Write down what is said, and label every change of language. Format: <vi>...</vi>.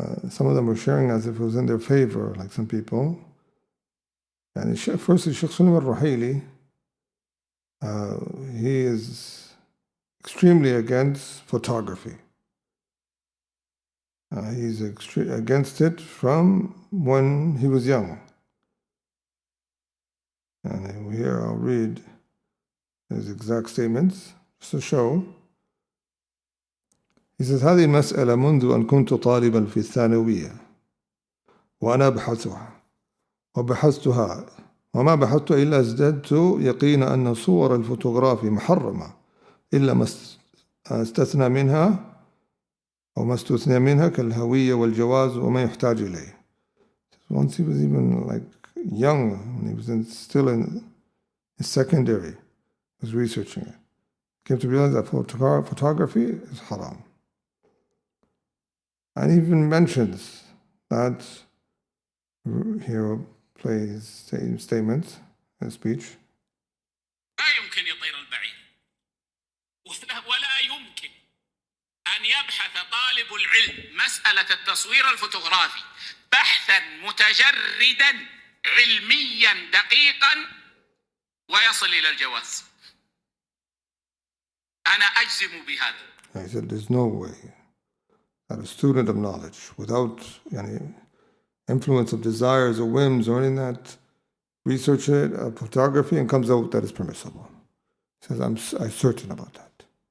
<en>Some of them were sharing as if it was in their favor, like some people. And firstly, Shaykh Sulaiman al-Ruhaili, he is extremely against photography. He's against it from when he was young. And here I'll read his exact statements just to show. He says,</en> <ar>هذه المسألة منذ أن كنت طالبا في الثانوية وأنا أبحثها وبحثتها وما بحثت إلا ازددت يقين أن صور الفوتوغرافي محرمة إلا ما استثنى منها أو ما استثنى منها كالهوية والجواز وما يحتاج إليه.</ar> <en>Once he was even like young, when he was still in his secondary, he was researching it. He came to realize that photography is haram. And he even mentions that, here will play his statement, his speech.</en> <ar>لا يمكن يطير البعير ولا يمكن أن يبحث طالب العلم مسألة التصوير الفوتوغرافي بحثا متجردا علميا دقيقا ويصل إلى الجواز. أنا أجزم بهذا.</ar> <en>He said there's no way that a student of knowledge, without any influence of desires or whims or anything, that research it, photography, and comes out that is permissible. He says, I'm certain about that.</en>